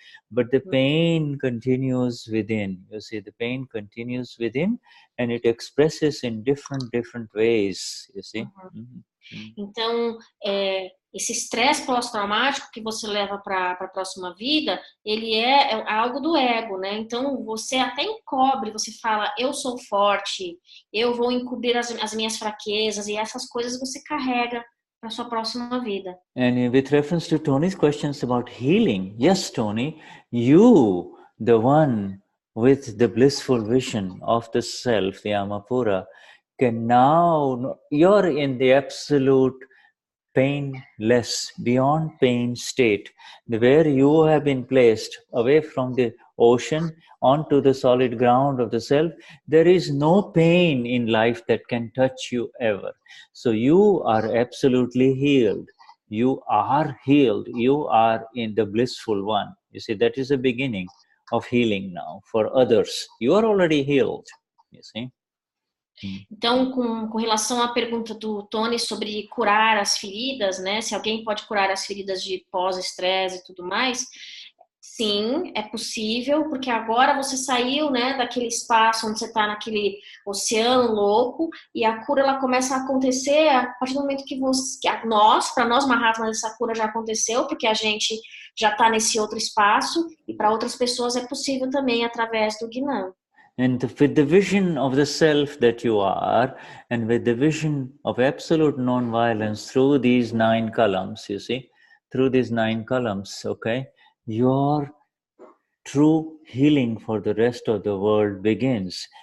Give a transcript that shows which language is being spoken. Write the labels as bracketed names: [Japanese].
[English] But the pain continues within. You see, the pain continues within and it expresses in different ways, you see. [Portuguese] Então, esse estresse pós-traumático que você leva para a próxima vida, ele é algo do ego, né? Então, você até encobre, você fala, eu sou forte, eu vou encobrir as minhas fraquezas, e essas coisas você carrega para sua próxima vida. [English] And with reference to Tony's questions about healing, yes, Tony, you, the one with the blissful vision of the self, the [Portuguese] Alma pura, [English] can now, you're in the absolute painless, beyond pain state, where you have been placed away from the ocean onto the solid ground of the self. There is no pain in life that can touch you ever. So you are absolutely healed. You are healed. You are in the blissful one. You see, that is the beginning of healing now for others. You are already healed. You see. [Portuguese] Então, com relação à pergunta do Tony sobre curar as feridas, né? Se alguém pode curar as feridas de pós-estresse e tudo mais, sim, é possível, porque agora você saiu, né, daquele espaço onde você está naquele oceano louco, e a cura ela começa a acontecer a partir do momento que para nós Mahatmas, essa cura já aconteceu, porque a gente já está nesse outro espaço, e para outras pessoas é possível também através do Gnana. [English] And with the vision of the self that you are, and with the vision of absolute non-violence through these 9 columns, you see, through these 9 columns, okay, your true healing for the rest of the world begins.